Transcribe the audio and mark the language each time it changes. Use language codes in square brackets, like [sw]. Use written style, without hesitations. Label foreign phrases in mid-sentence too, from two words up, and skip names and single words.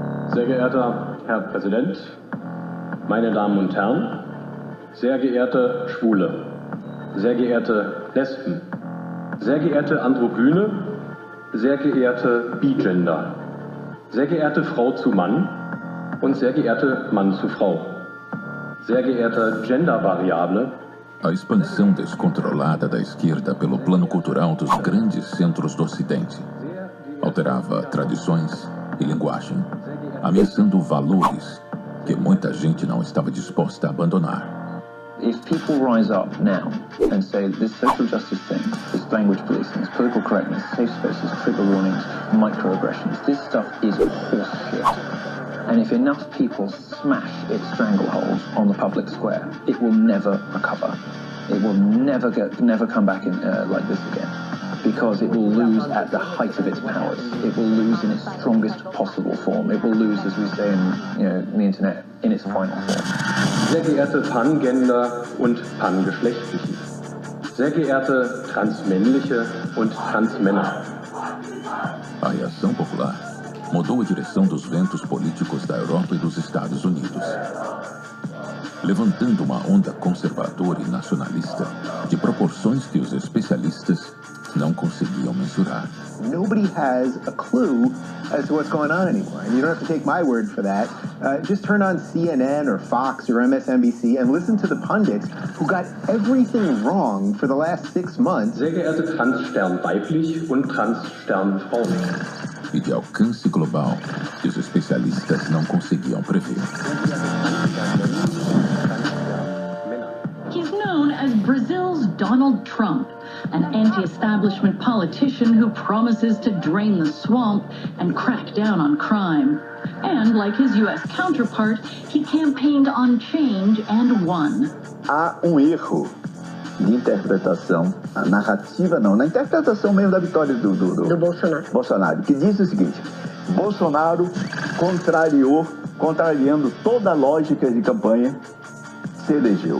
[de] Sehr geehrter Herr Präsident, meine Damen und Herren, sehr geehrte Schwule, sehr geehrte Lesben, sehr geehrte Androgyne, sehr geehrte Bigender, sehr geehrte Frau zu Mann und sehr geehrte Mann zu Frau, sehr geehrte Gendervariable. [pt] A expansão descontrolada da esquerda pelo plano cultural dos grandes centros do Ocidente alterava tradições e linguagem, ameaçando valores que muita gente não estava disposta a abandonar. [en] If people rise up now and say this social justice thing, this language policing, this political correctness, safe spaces, trigger warnings, microaggressions, this stuff is horseshit. And if enough people smash its stranglehold on the public square, it will never recover. It will never come back in like this again. Because it will lose at the height of its powers. It will lose in its strongest possible form. It will lose, as we say in the internet, in its final form. [de] Sehr geehrte Pangender und Pangeschlechtliche, sehr geehrte Transmännliche und Transmänner. [pt] A reação popular mudou a direção dos ventos políticos da Europa e dos Estados Unidos, levantando uma onda conservadora e nacionalista de proporções que os especialistas não conseguiam mensurar. [en] Nobody has a clue as to what's going on anymore. And you don't have to take my word for that. Just turn on CNN or Fox or MSNBC and listen to the pundits who got everything wrong for the last 6 months. [de] Sehr geehrte Transstern weiblich und Transstern Frauen. [pt] E de alcance global que os especialistas não conseguiam prever. [en] He's known as Brazil's Donald Trump, an anti-establishment politician who promises to drain the swamp and crack down on crime. And like his U.S. counterpart, he campaigned on change and won. [pt] Há erro de interpretação, a narrativa não, na interpretação mesmo da vitória do Bolsonaro, que diz o seguinte: Bolsonaro contrariando toda a lógica de campanha, se elegeu.